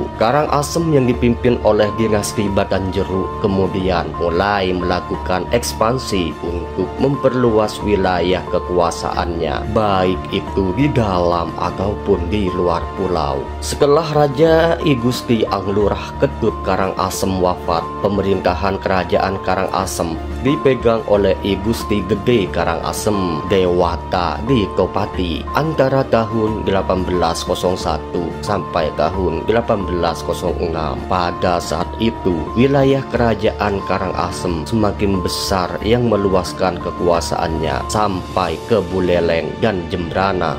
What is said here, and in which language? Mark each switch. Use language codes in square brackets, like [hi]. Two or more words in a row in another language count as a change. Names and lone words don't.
[id] Karangasem yang dipimpin oleh dinasti Batanjeru kemudian mulai melakukan ekspansi untuk memperluas wilayah kekuasaannya, baik itu di dalam ataupun di luar pulau. Setelah Raja I Gusti Anglurah Ketut Karangasem wafat, pemerintahan kerajaan Karangasem dipegang oleh I Gusti Gede Karangasem Dewata Ditopati antara tahun 1801 sampai tahun 1806. Pada saat itu wilayah kerajaan Karangasem semakin besar yang meluaskan kekuasaannya sampai ke Buleleng dan Jembrana.